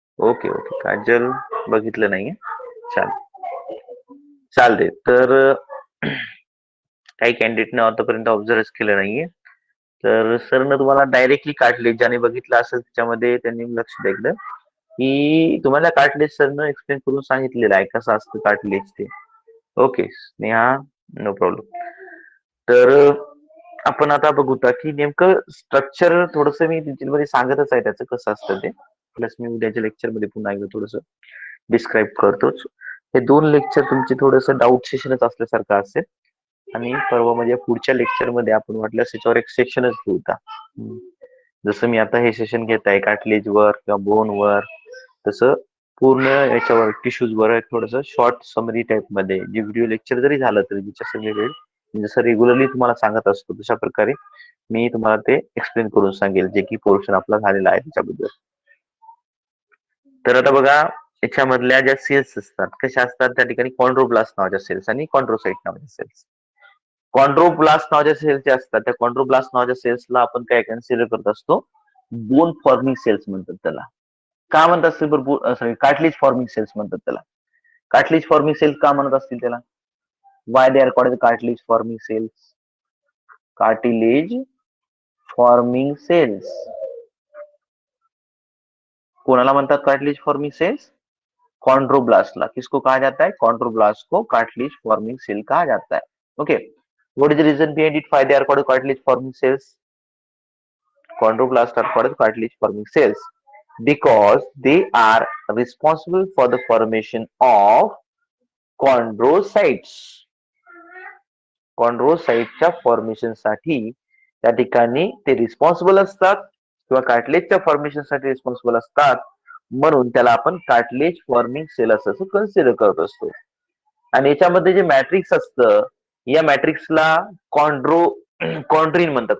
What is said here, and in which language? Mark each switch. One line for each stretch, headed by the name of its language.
Marathi: Okay okay, Kajal बघितलं नाहीये, चालते. तर काही कॅन्डिडेटने आतापर्यंत ऑब्झर्व केलं नाहीये, तर सरनं तुम्हाला डायरेक्टली कार्टलेज ज्याने बघितलं असेल त्याच्यामध्ये त्यांनी लक्ष द्यायचं की तुम्हाला कार्टलेज सरनं एक्सप्लेन करून सांगितलेलं आहे कसं असतं कार्टलेज ते. Okay Sneha, no problem. तर आपण आता बघूया की नेमकं स्ट्रक्चर थोडस मी डिटेलमध्ये सांगतच आहे त्याचं कसं असतं ते, प्लस मी उद्याच्या लेक्चरमध्ये पुन्हा एकदा थोडस डिस्क्राईब करतोच. हे 2 लेक्चर तुमचे थोडस डाऊट सेशनच असल्यासारखं असेल आणि परवा म्हणजे पुढच्या लेक्चरमध्ये आपण वाटल्यास त्याच्यावर एक सेशनच घेऊता. जसं मी आता हे सेशन घेत आहे कार्टिलेज वर किंवा बोन वर, तसं पूर्ण याच्यावर टिश्यूज वर थोडस शॉर्ट समरी टाइप मध्ये जे व्हिडिओ लेक्चर जरी झालं तरी जसं रेग्युलरली तुम्हाला सांगत असतो तशा प्रकारे मी तुम्हाला ते एक्सप्लेन करून सांगेल जे की पोर्शन आपला झालेला आहे त्याच्याबद्दल. तर आता बघा याच्यामधल्या ज्या सेल्स असतात कशा असतात, त्या ठिकाणी कॉन्ड्रोब्लास्ट नावाच्या सेल्स आणि कॉन्ड्रोसाइट नावाच्या सेल्स. कॉन्ड्रोब्लास्ट नावाच्या सेल्स जे असतात त्या कॉन्ड्रोब्लास्ट नावाच्या सेल्सला आपण काय कन्सिडर करत असतो, बोन फॉर्मिंग सेल्स म्हणतात त्याला. का म्हणतात सॉरी, कार्टिलेज फॉर्मिंग सेल्स म्हणतात त्याला. कार्टिलेज फॉर्मिंग सेल्स का म्हणत असतील त्याला?
English: Why they are called cartilage forming cells?
Marathi: Cartilage forming cells कोणाला म्हणतात कार्टिलेज फॉर्मिंग सेल्स? कॉन्ड्रोब्लास्टला.
Hindi: किसको कहा जाता है? कॉन्ड्रोब्लास्ट को कार्टिलेज फॉर्मिंग सेल कहा जाता है.
English: Okay, what is the reason behind it? Why they are called cartilage forming cells? Chondroblasts are called cartilage forming cells because they are responsible for the formation of chondrocytes.
Marathi: कॉन्ड्रोसाइटच्या formation साठी त्या ठिकाणी ते responsible असतात किंवा कार्टिलेजच्या formation साठी responsible असतात, म्हणून त्याला आपण कार्टिलेज फॉर्मिंग सेल असं कन्सिडर करत असतो. आणि याच्यामध्ये जे मॅट्रिक्स असतं या मॅट्रिक्सला कॉन्ड्रीन म्हणतात.